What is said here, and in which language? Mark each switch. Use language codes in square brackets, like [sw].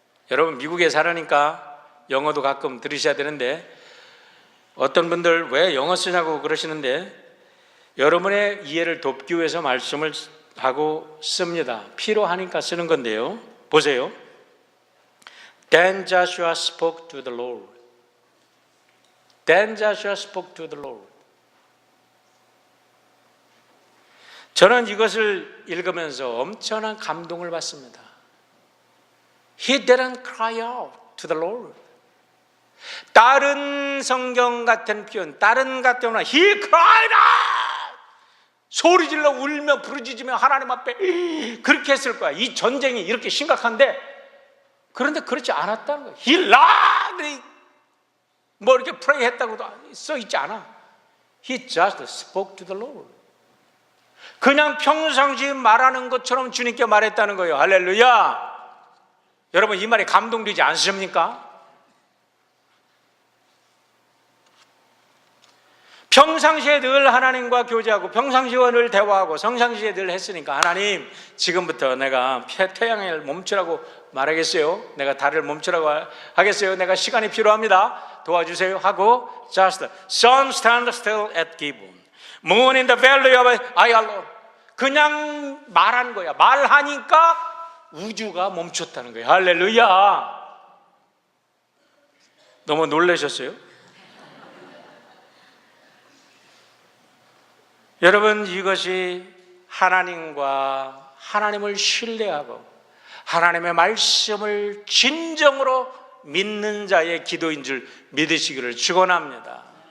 [ko] 여러분 미국에 살으니까 영어도 가끔 들으셔야 되는데, 어떤 분들 왜 영어 쓰냐고 그러시는데, 여러분의 이해를 돕기 위해서 말씀을 하고 씁니다. 필요하니까 쓰는 건데요, 보세요. [en] Then Joshua spoke to the Lord. Then Joshua spoke to the Lord. [ko] 저는 이것을 읽으면서 엄청난 감동을 받습니다. [en] He didn't cry out to the Lord. [ko] 다른 성경 같은 표현, 다른 같은 표현, [en] He cried out! [ko] 소리질러 울며 부르짖으며 하나님 앞에 그렇게 했을 거야. 이 전쟁이 이렇게 심각한데, 그런데 그렇지 않았다는 거야. [en] He loudly [ko] 뭐 이렇게 pray 했다고도 써 있지 않아. [en] He just spoke to the Lord. [ko] 그냥 평상시 말하는 것처럼 주님께 말했다는 거예요. 할렐루야. 여러분 이 말이 감동되지 않으십니까? 평상시에 늘 하나님과 교제하고 평상시와 늘 대화하고 평상시에 늘 했으니까, 하나님 지금부터 내가 태양을 멈추라고 말하겠어요? 내가 달을 멈추라고 하겠어요? 내가 시간이 필요합니다, 도와주세요 하고, [en] just sun stand still at Gibeon, moon in the valley of Ayalon. [ko] 그냥 말한 거야. 말하니까 우주가 멈췄다는 거예요. 할렐루야. 너무 놀라셨어요? 여러분, 이것이 하나님과 하나님을 신뢰하고 하나님의 말씀을 진정으로 믿는 자의 기도인 줄 믿으시기를 축원합니다.